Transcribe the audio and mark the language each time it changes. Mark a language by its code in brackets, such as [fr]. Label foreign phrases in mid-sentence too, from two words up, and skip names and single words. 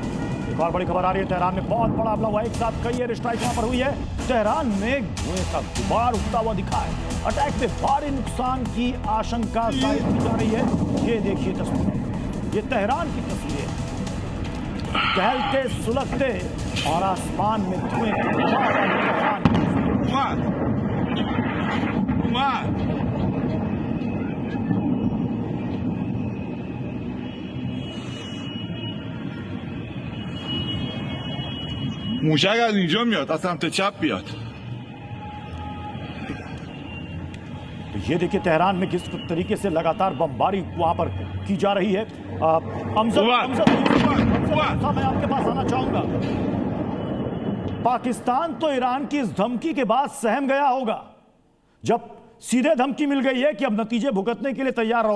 [hi] एक और बड़ी खबर आ रही है, तेहरान में बहुत बड़ा हमला हुआ, एक साथ कई [en] air strike [hi] वहां पर हुई है। तेहरान में धुएं का गुबार उठता हुआ दिखा है, अटैक में भारी नुकसान की आशंका जाहिर की जा रही है। ये देखिए तस्वीरें, ये तेहरान की तस्वीरें, टहलते सुलगते और आसमान में धुएं की गुबार [fa] موشک از اینجا میاد از سمت چپ بیاد. [hi] ये देखिए तेहरान में किस तरीके से लगातार बमबारी वहां पर की जा रही है। अमजद साहब, मैं आपके पास आना चाहूंगा। पाकिस्तान तो ईरान की इस धमकी के बाद सहम गया होगा, जब सीधे धमकी मिल गई है कि अब नतीजे भुगतने के लिए तैयार रहो।